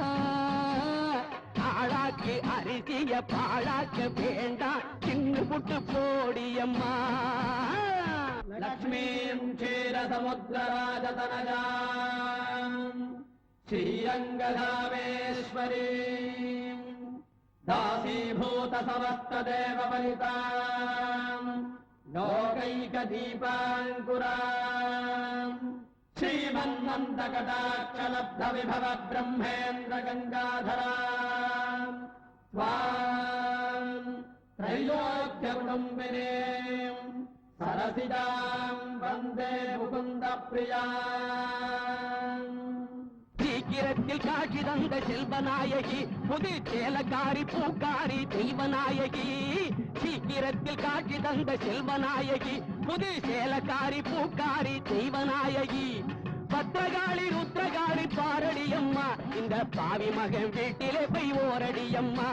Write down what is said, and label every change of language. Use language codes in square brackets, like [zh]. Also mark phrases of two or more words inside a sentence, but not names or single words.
[ta] ஆளாக்கி அரிசிய பாழாக்க வேண்டாம் தின்னு புட்டு போடியம்மா. [sa] लक्ष्मीं क्षीरसमुद्रराजतनयां श्रीरङ्गधामेश्वरीं दासीभूत समस्तदेव वनिताम् लोकैकदीपाङ्कुराम् श्रीमन्नन्दकटाक्षलब्धविभव ब्रह्मेन्द्र गङ्गाधराम् स्वाम् त्रैलोक्यकुटुम्बिनीम् सरसिजाम् वन्दे मुकुन्दप्रियाम्. [ta] சீக்கிரத்தில் காட்சி தந்த செல்வநாயகி புது சேலக்காரி பூக்காரி தெய்வநாயகி. சீக்கிரத்தில் காட்சி தந்த செல்வநாயகி புது சேலக்காரி பூக்காரி தெய்வநாயகி. பத்திரகாளி ருத்ரகாளி பாரடியம்மா இந்த பாவி மகன் வீட்டிலே போய் ஓரடியம்மா.